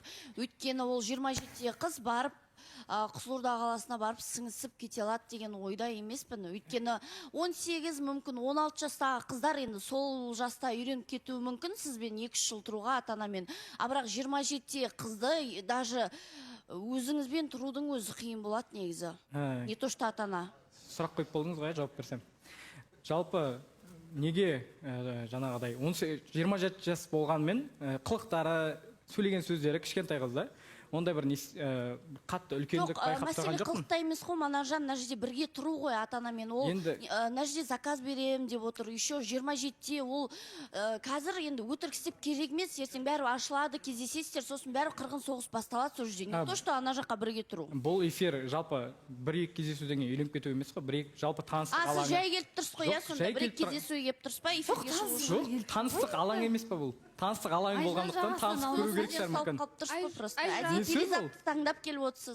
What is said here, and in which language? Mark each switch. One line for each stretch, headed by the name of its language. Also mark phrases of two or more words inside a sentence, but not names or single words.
Kazakh: Өйткені ол 27-те қыз барып, Қызылорда қаласына барып сіңісіп кете алады деген ойда емеспін. Өйткені 18, мүмкін 16 жастағы қыздар енді сол жаста үйреніп кетуі мүмкін сізбен 2 жыл тұруға ата-анамен. Бірақ 27-те қызды даже өзіңізбен тұрудың өзі қиын болады негізі.
Russian: Не то что ата-ана.
Kazakh: Сұрақ қойып болдыңыз ғой, жауап берсем. Жалпы неге жаңағыдай 27 жас болғанмен қылықтары, сөйлеген сөздері кішкентай қызда, ондай бір қатты үлкендік байқап тұрған жоқпын. Мәселе қылықта емес қой, Манаржан, мына жерде бірге тұру ғой ата-анамен. Ол мына жерде заказ берем деп отыр. Еще 27-те ол қазір енді өтірік істеп керек емес, ертең бәрі ашылады, кездесесіздер, сосын бәрі қырғын соғыс басталады сол жерде.
Russian: Не то что
Kazakh: ана жаққа бірге тұру. Бұл эфир жалпы 1-2 кездесуден кейін үйленіп кету емес қой, 1-2 жалпы таныстық алаңы. Сіз жай келіп тұрсыз ғой, сонда 1-2 кездесуге келіп тұрсыз ба? Жоқ, таныстық алаң емес па бұл? Таныстық алаң болғандықтан танысып көру керек шығар мүмкін. Перизатты таңдап келіп отырсыз.